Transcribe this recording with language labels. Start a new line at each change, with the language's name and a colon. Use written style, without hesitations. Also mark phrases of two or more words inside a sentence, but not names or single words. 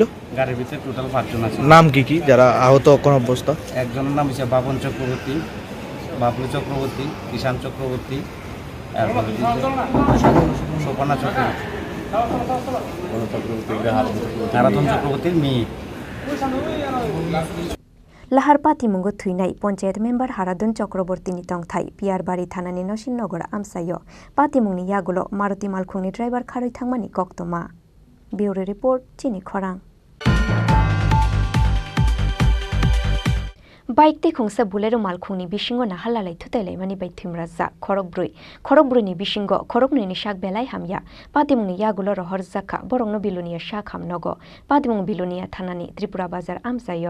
Bangla: গাড়ির ভিতরে টোটাল 5 জন আছে। নাম কি যারা আহত কোন অবস্থা? একজনের নাম হচ্ছে বাবন চক্রবর্তী, বাবলু চক্রবর্তী, কিষান চক্রবর্তী, এরপরে সোপানা চক্রবর্তী, হারাতন চক্রবর্তীর মেয়ে।
Kok Borok: Lahar Patimungo Thuinai Panchayat Member Haradun Chakraborty ni tongthai Piar Bari Thanani Noshinnogor Amsayo Patimungni yagulo Maruti Malkhungni driver kharoi thangmani koktoma.
English: Bureau Report
Kok Borok: Chini Khorang. Bike te khungsa bulero malkhungni bisingo nahalalai thutailai mani bai thimraja khorokbrui ni bisingo khorokni ni shak belai hamya Patimungni yagulo rohor jakha borongno bilunia shak hamnogo Patimung bilunia thanani Tripura bazar amsayo.